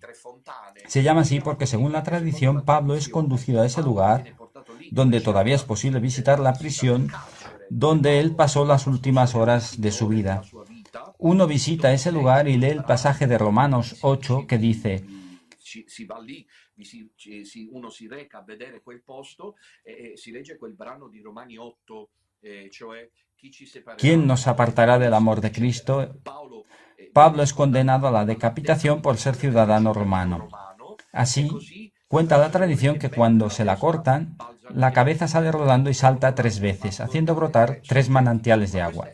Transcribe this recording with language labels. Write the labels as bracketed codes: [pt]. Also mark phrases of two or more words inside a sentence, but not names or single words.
[es] Se llama así porque según la tradición Pablo es conducido a ese lugar donde todavía es posible visitar la prisión donde él pasó las últimas horas de su vida. Uno visita ese lugar y lee el pasaje de Romanos 8 que dice [it] uno si reca a vedere quel posto si legge quel brano di Romani 8, cioè [es] ¿quién nos apartará del amor de Cristo? Pablo es condenado a la decapitación por ser ciudadano romano. Así, cuenta la tradición que cuando se la cortan, la cabeza sale rodando y salta 3 veces, haciendo brotar 3 manantiales de agua.